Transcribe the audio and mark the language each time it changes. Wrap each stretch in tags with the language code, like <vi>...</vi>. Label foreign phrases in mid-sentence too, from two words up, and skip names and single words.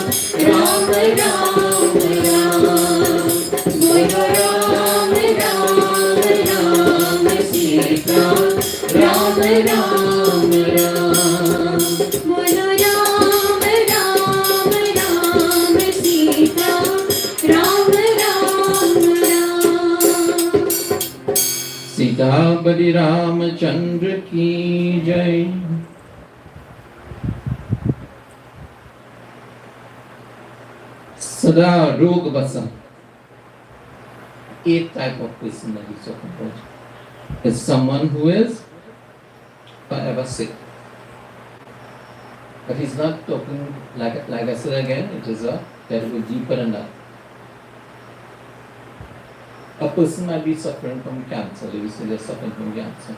<hi>Ram Ram Ram Bolo Ram Ram Ram Sita Ram Ram Ram Bolo Ram Ram Ram Sita Ram Ram Ram सीतापति रामचंद्र की जय।</hi> <sa>सदा रोग बसम,</sa> <en>8 type of person that he's talking about is someone who is forever sick. But he's not talking like I said again, it is a little deeper than that. A person might be suffering from cancer, they will say they're suffering from cancer.</en>